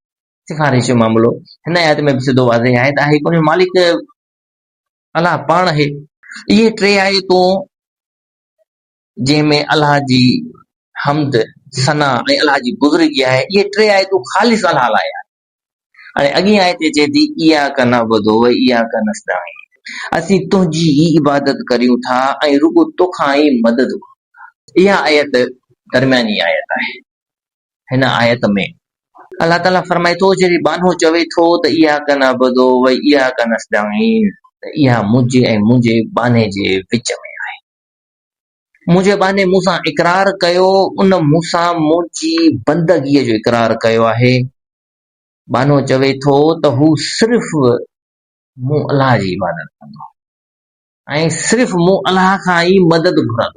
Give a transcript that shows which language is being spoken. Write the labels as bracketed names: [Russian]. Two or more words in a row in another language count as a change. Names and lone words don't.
[Sindhi] सिफारिश जो मामलो हिन आयत में बि सिधो वाज़ेह आहे त आहे कोन, मालिक अलाह पाण आहे। इहे टे आयतूं जंहिंमें अलाह जी हमद, सना ऐं अलाह जी बुज़ुर्गी आहे, इहे टे आयतूं ख़ालिस अलाह लाइ आहे। हाणे अॻी आयत अचे थी [Arabic] إياك نعبد وإياك نستعين, [Sindhi] असीं तुंहिंजी ई इबादत करियूं था ऐं रुॻो तोखां ई मदद। इहा आयत दरमियानी आयत आहे। हिन आयत में अलाह ताला फरमाए थो, जॾहिं बानो चवे थो त [Arabic] إياك نعبد وإياك نستعين, [Sindhi] त इहा मुंहिंजे ऐं मुंहिंजे बाने जे विच में आहे। मुंहिंजे बाने मूंसां इक़रार कयो, उन मूंसां मुंहिंजी बंदगीअ जो इक़रार कयो आहे। बानो चवे थो त हू सिर्फ़ मूं अलाह जी इबादत कंदो ऐं सिर्फ़ मूं अलाह खां ई मदद घुरंदो।